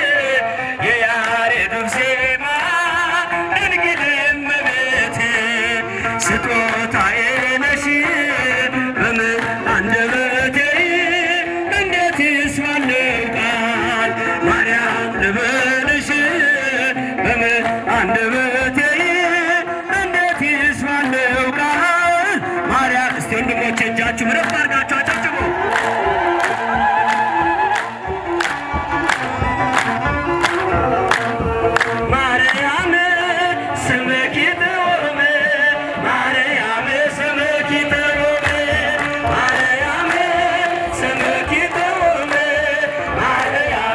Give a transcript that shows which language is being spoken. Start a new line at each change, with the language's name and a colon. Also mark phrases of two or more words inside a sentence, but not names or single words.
Amharic: የያሬዱን ዜማ ድንግል እመቤት ስጦታዬ ነሽ አንደበቴ እንዴት ይስባል ቃል ማርያም ልበልሽ አንደበቴ እንዴት ይስባል ቃል ማርያም እስቲ ወንድሞቼ እጃችሁ ምረፍ አድርጋችሁ አጨብጭቡ
Tigrinya: ማርያም ስምኪ ጥዑም ማርያም ስምኪ ጥዑም ማርያም ስምኪ ጥዑም ማርያም